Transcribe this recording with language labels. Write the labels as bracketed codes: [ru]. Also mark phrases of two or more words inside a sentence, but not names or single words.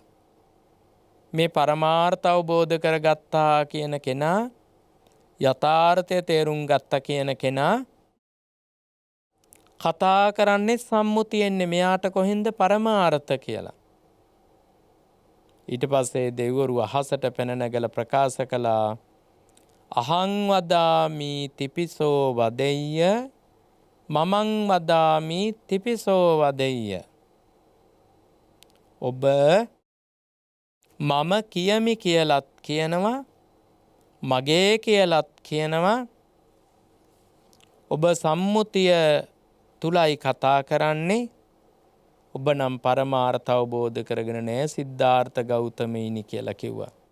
[si] මේ පරමාර්ථ අවබෝධ කරගත්තා කියන කෙනා, යථාර්ථය තේරුම් ගත්තා කියන කෙනා කතා කරන්නේ සම්මුතියෙන්නේ. මෙයාට කොහෙන්ද පරමාර්ථ කියලා. ඊට පස්සේ දෙවිවරු අහසට පැන නැගලා ප්‍රකාශ කළා, [pi] අහං වදාමි තිපිසෝ වදෙය්‍ය, මමං වදාමි තිපිසෝ වදෙය්‍ය. [si] ඔබ මම කියමි කියලත් කියනවා, මගේ කියලත් කියනවා. ඔබ සම්මුතිය තුලයි කතා කරන්නේ. ඔබ නම් පරමාර්ථ අවබෝධ කරගෙන නැහැ, සිද්ධාර්ථ ගෞතමීනි කියලා කිව්වා.